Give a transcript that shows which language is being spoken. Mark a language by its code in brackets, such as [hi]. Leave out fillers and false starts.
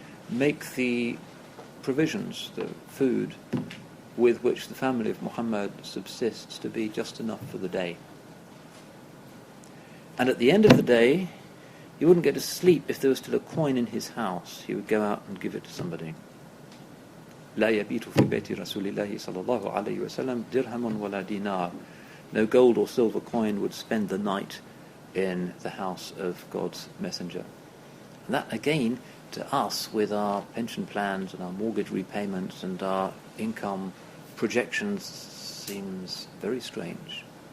[en] Make the provisions, the food with which the family of Muhammad subsists, to be just enough for the day. And at the end of the day, he wouldn't get to sleep if there was still a coin in his house. He would go out and give it to somebody. [ar] لا يبيت في بيت رسول الله صلى الله عليه وسلم درهم ولا دينار. [en] No gold or silver coin would spend the night in the house of God's messenger. And that, again, to us, with our pension plans and our mortgage repayments and our income projections, seems very strange.